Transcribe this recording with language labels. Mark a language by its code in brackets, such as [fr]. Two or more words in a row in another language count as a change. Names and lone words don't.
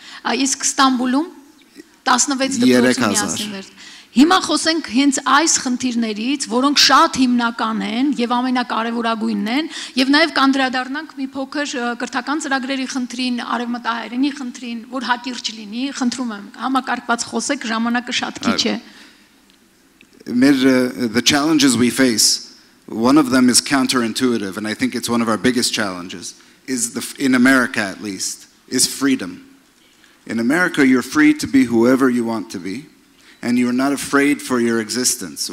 [hy] Իսկ Ստամբուլում 16 դպրոցի միասին վերջ։ Հիմա խոսենք հենց այս խնդիրներից, որոնք շատ հիմնական են եւ ամենակարևորագույնն են, եւ նաեւ կանդրադառնանք մի փոքր կրթական ծրագրերի խնդրին, արևմտահայերենի խնդրին, որ հակիրճ լինի, խնդրում եմ, համակարգված խոսեք, ժամանակը շատ քիչ է։ [en] The challenges we face, one of them is counterintuitive, and I think it's one of our biggest challenges, is in America at least, is freedom. In America, you're free to be whoever you want to be, and you're not afraid for your existence.